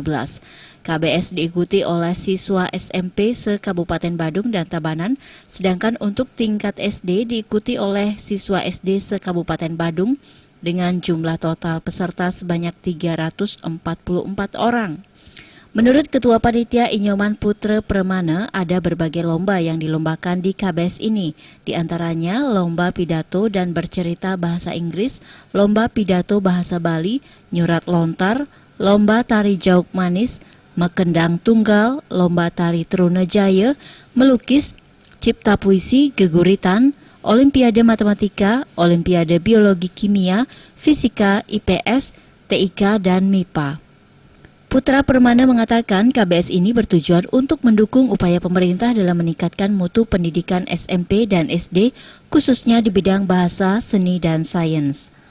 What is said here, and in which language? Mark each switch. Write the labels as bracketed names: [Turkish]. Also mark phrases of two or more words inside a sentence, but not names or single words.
[Indonesian] KBS diikuti oleh siswa SMP se-Kabupaten Badung dan Tabanan, sedangkan untuk tingkat SD diikuti oleh siswa SD se-Kabupaten Badung dengan jumlah total peserta sebanyak 344 orang. Menurut Ketua Panitia Inyoman Putra Permana, ada berbagai lomba yang dilombakan di KBS ini, di antaranya lomba pidato dan bercerita bahasa Inggris, lomba pidato bahasa Bali, nyurat lontar, lomba tari jauk manis, mekendang tunggal, lomba tari Trunajaya, melukis, cipta puisi, geguritan, olimpiade matematika, olimpiade biologi kimia, fisika, IPS, TIK, dan MIPA. Putra Permana mengatakan KBS ini bertujuan untuk mendukung upaya pemerintah dalam meningkatkan mutu pendidikan SMP dan SD, khususnya di bidang bahasa, seni, dan sains.